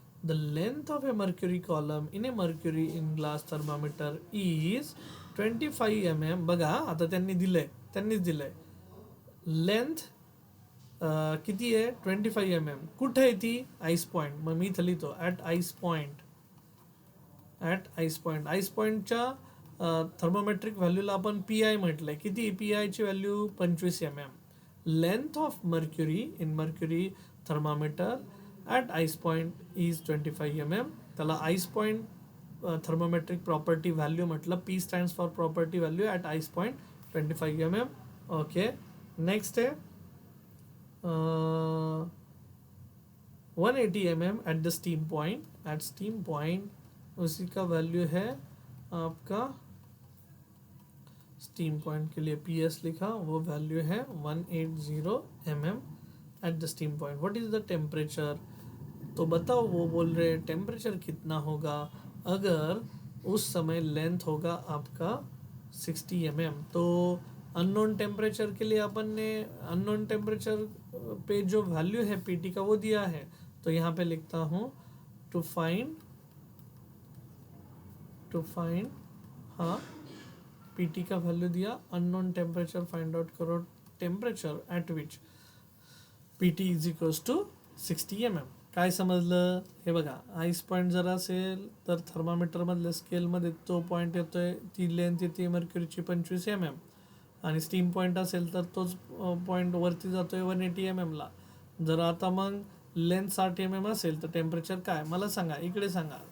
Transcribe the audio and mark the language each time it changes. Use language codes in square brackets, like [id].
[en] The length of a mercury column in a mercury in glass thermometer is 25 mm. [mr] बघा आता त्यांनीच दिलंय length किती आहे 25 mm. कुठे आहे ती? Ice point. मग मी इथं लिहितो ॲट आइस पॉइंट. आइस पॉइंटच्या थर्मोमेट्रिक व्हॅल्यूला आपण PI म्हटलंय. किती PI ची value? 25 mm. [en] Length of mercury in mercury thermometer at ice point is 25 mm. [mr] त्याला ice point thermometric property value म्हटलं. [en] P stands for property value at ice point 25 mm. Okay, next है 180 mm at the steam point. [hi] Eight steam point उसी का value है आपका, steam point के लिए PS लिखा, वो वैल्यू है 180 mm at the steam point. [en] What is the temperature? [hi] तो बताओ, वो बोल रहे टेम्परेचर कितना होगा अगर उस समय लेंथ होगा आपका 60 mm. तो अननोन टेम्परेचर के लिए अपन ने अननोन टेम्परेचर पे जो वैल्यू है PT का वो दिया है. तो यहाँ पे लिखता हूँ [en] to find [hi] हाँ PT का वैल्यू दिया, अननोन टेम्परेचर फाइंड आउट करो, [en] Temperature at which PT is equals to 60 mm. [mr] काय समजलं? हे बघा, आइस पॉईंट जर असेल तर थर्मामीटरमधल्या स्केलमध्ये तो पॉईंट येतोय, ती लेंथ येते मर्क्युरीची 25 mm. आणि स्टीम पॉईंट असेल तर तोच पॉईंट वरती जातोय 180 mm ला. जर आता मग लेंथ 60 mm असेल तर टेम्परेचर काय मला सांगा, इकडे सांगा.